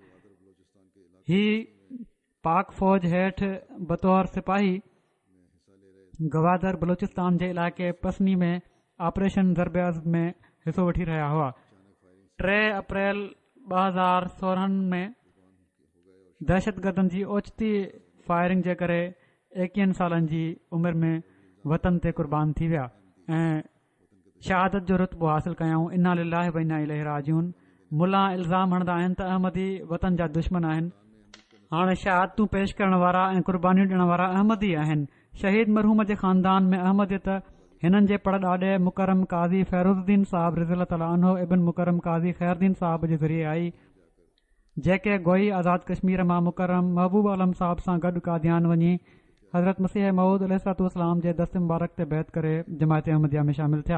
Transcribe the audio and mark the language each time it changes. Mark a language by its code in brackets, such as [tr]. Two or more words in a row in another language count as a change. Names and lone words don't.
[sd] ही पाक फ़ौज हेठि बतौर सिपाही गवादर बलोचिस्तान जे इलाइक़े पसनी में ऑपरेशन ज़रबे अज़ब में हिसो वठी रहिया हुआ। 3 अप्रैल 2016 में दहशतगर्दनि जी ओचिती फायरिंग जे करे 21 सालनि जी उमिरि में वतन ते क़ुर्बान थी विया ऐं शहादत जो रुतबो हासिल कयाऊं। [ar] إنا لله وإنا إليه راجعون. [sd] मुला इल्ज़ाम हणंदा आहिनि त अहमदी वतन जा दुश्मन आहिनि। हाणे शहादतूं पेश करण वारा ऐं क़ुर्बानियूं ॾियण वारा अहमदी आहिनि। शहीद मरहूम जे ख़ानदान में अहमदियत हिननि जे पड़ ॾाॾे मुकरम काज़ी फ़ैरुद्दीन साहब [ar] رضي تعالى عنه [sd] इब्न मुकरम काज़ी ख़ैरुद्दीन साहब जे ज़रिए आई, जेके गोई आज़ाद कश्मीर मां मुकरम महबूब आलम साहब सां गॾु कादियान वञी हज़रत मसीह मऊद अलैहिस्सलाम जे दस्त मुबारक ते बैत करे जमायत अहमदिया में शामिल थिया।